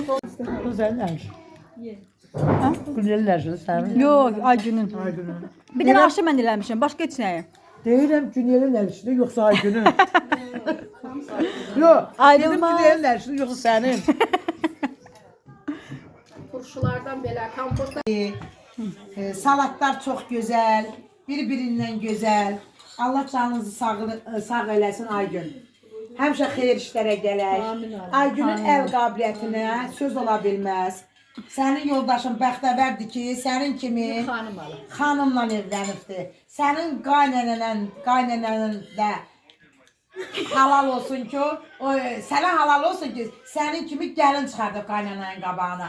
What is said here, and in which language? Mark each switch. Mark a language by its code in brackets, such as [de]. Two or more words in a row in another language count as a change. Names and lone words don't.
[tr] Güzeller. Güzeller sen. Yok, Aygün'ün. Aygün'ün. [az] Bir dənə aşı mən eləmişəm, başqa heç nəyə. Deyirəm Günel'in erişini yoksa Aygün'ün. Yok. Ayrılmaz. [tr] Günel'in erişini yoksa senin. [az] Turşulardan belə kompotlar. [tr] Salatlar çok güzel. Birbirinden güzel. [az] Allah canınızı sağ eləsin Aygün. Həmişə xeyir işlərə gələk. Aygünün əl qabiliyyətinə söz ola bilməz. Sənin yoldaşın bəxtəvərdir ki, sənin kimi Xanım alır. xanımla evlənibdi. Sənin qaynənənin də halal olsun ki, sənə halal olsun ki, sənin kimi gəlin çıxardıb qaynananın qabağına.